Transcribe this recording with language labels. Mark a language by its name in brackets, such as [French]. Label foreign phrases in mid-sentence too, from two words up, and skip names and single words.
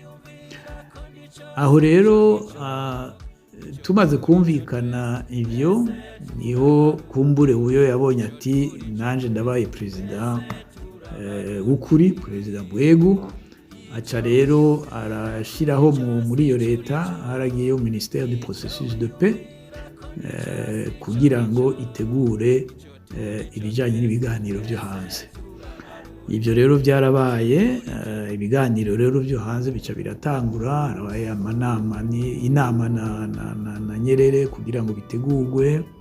[Rundi] Aho rero tumaze kumvikana ivyo, niho kumbure uyo yabonye ati nanje ndabaye perezida w'ukuri, perezida Bwegu. Aca rero arashiraho muri iyo leta, haragiyeho [French] ministère du processus de paix, [Rundi] kugira ngo itegure ibijanye n'ibiganiro byo hanze. Ibyo rero byarabaye, ibiganiro rero byo hanze bica biratangura, harabaye inama na Nyerere kugira ngo bitegurwe.